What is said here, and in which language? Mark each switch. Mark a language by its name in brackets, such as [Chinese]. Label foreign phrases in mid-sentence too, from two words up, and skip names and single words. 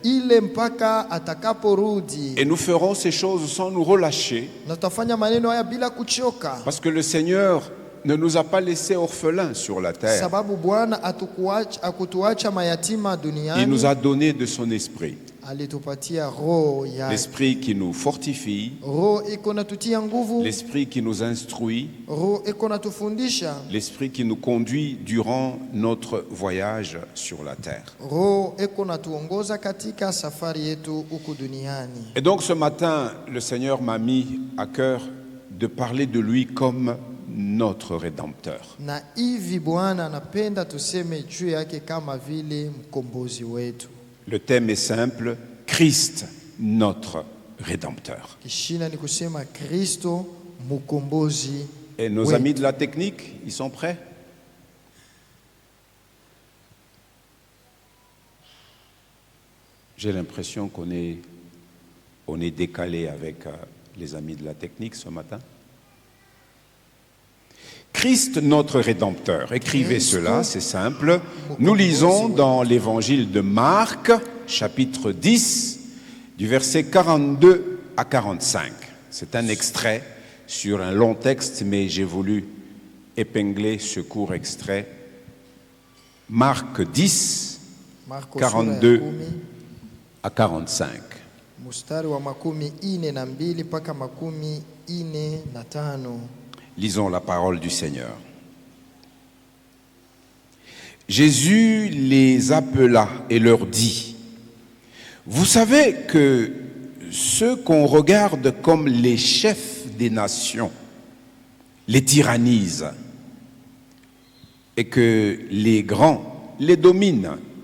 [French] Et nous ferons ces choses sans nous relâcher, parce que le Seigneur ne nous a pas laissés orphelins sur la terre. Il nous a donné de son esprit. [Swahili] alitupatia roho yake. [French] L'esprit qui nous fortifie, [Swahili] Roho iko natutia nguvu, [French] l'esprit qui nous instruit, [Swahili] roho iko natufundisha, [French] l'esprit qui nous conduit durant notre voyage sur la terre. [Swahili] roho iko natuongoza katika safari yetu huku duniani. [French] Et donc ce matin, le Seigneur m'a mis à cœur de parler de lui comme notre Rédempteur. [Swahili] Na hivi Bwana anapenda tuseme juu yake kama vile mkombozi wetu. [French] Le thème est simple, Christ, notre Rédempteur. [Swahili] Kishina ni kusema Kristo mkombozi. [French] Et nos [Swahili] wetu. [French] amis de la technique, ils sont prêts? J'ai l'impression qu'on est décalé avec les amis de la technique ce matin. Christ, notre Rédempteur. Écrivez cela, c'est simple. Nous lisons dans l'évangile de Marc, chapitre 10, du verset 42 à 45. C'est un extrait sur un long texte, mais j'ai voulu épingler ce court extrait. Marc 10, [Swahili] Marko 42 sura ya 10, [French] à 45. [Swahili] mstari wa 42 mpaka 45. [French] Lisons la parole du Seigneur. Jésus les appela et leur dit, « Vous savez que ceux qu'on regarde comme les chefs des nations les tyrannisent et que les grands les dominent.